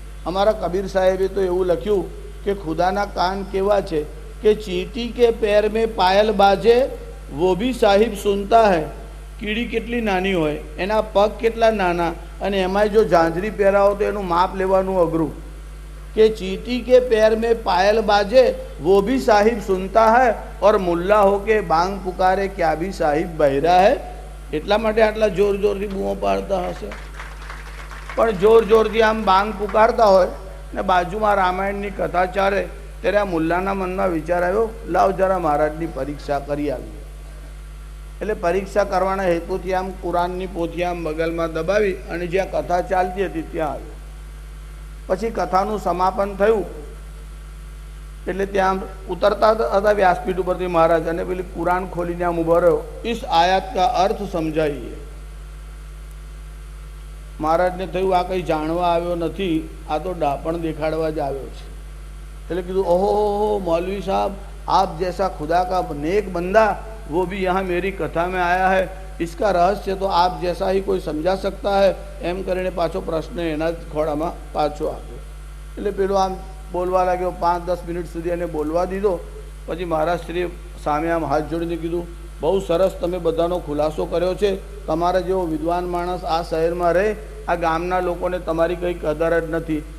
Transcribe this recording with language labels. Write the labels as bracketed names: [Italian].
[Gujarati] અમારા કબીર સાહેબે તો એવું લખ્યું કે ખુદાના કાન કેવા છે કે [Hindi] ચીંટી કે પેર મેં પાયલ બાજે વો ભી સાહિબ સુનતા હૈ. [Gujarati] કીડી કેટલી નાની હોય, એના પગ કેટલા નાના, અને એમાંય જો ઝાંઝરી પહેરાવો તો એનું માપ લેવાનું અઘરું. [Hindi] કે चींटी के पैर में पायल बाजे वो भी साहिब सुनता है और मुल्ला हो के बांग पुकारे क्या भी साहिब बहरा है. [Gujarati] એટલા માટે આટલા જોર જોરથી બૂમો પાડતા હશે. પણ જોર જોરથી આમ બાંગ પુકારતા હોય ને બાજુમાં રામાયણની કથા ચાલે ત્યારે આ મુલ્લાના મનમાં વિચાર આવ્યો, લાવ જરા મહારાજની પરીક્ષા કરી આવી. એટલે પરીક્ષા કરવાના હેતુથી આમ કુરાનની પોથી આમ બગલમાં દબાવી અને જ્યાં કથા ચાલતી હતી ત્યાં આવ્યો. પછી કથાનું સમાપન થયું એટલે ત્યાં ઉતરતા હતા વ્યાસપીઠ ઉપરથી મહારાજ, અને પેલી કુરાન ખોલીને આમ ઉભો રહ્યો. [Hindi] ઇસ આયાત કા અર્થ સમજાઈએ. [Gujarati] મહારાજને થયું આ કંઈ જાણવા આવ્યો નથી, આ તો ડાપણ દેખાડવા જ આવ્યો છે. એટલે કીધું, ઓહો [Hindi] मौलवी साहब, आप जैसा खुदा का नेक बंदा वो भी यहाँ मेरी कथा में आया है, इसका रहस्य तो आप जैसा ही कोई समझा सकता है. [Gujarati] એમ કરીને પાછો પ્રશ્ન એના જ ખોળામાં પાછો આવ્યો. એટલે પેલો આમ બોલવા લાગ્યો. 5-10 મિનિટ સુધી એને બોલવા દીધો. પછી મહારાજ શ્રી સામે આમ હાથ જોડીને કીધું, બહુ સરસ તમે બધાનો ખુલાસો કર્યો છે. તમારા જેવો વિદ્વાન માણસ આ શહેરમાં રહે, આ ગામના લોકોને તમારી કંઈ કદર જ નથી.